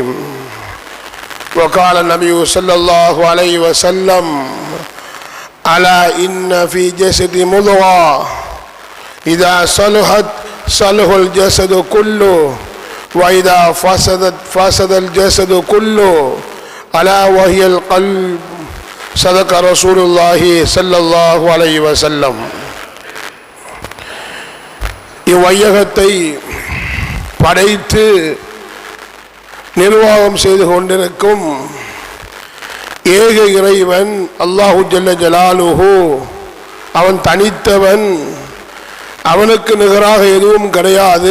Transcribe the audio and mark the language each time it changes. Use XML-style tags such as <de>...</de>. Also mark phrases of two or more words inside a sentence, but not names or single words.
<ar>وقال النبي صلى الله عليه وسلم ألا إن في جسد مضغة إذا صلحت صلح الجسد كله وإذا فسدت فسد الجسد كله ألا وهي القلب صدق رسول الله صلى الله عليه وسلم.</ar> <ta>இவ்வையகத்தை படைத்து நிர்வாகம் செய்து கொண்டிருக்கும் ஏக இறைவன்</ta> <ar>الله جل جلاله</ar> <ta>அவன் தனித்தவன், அவனுக்கு நிகராக எதுவும் கிடையாது.</ta>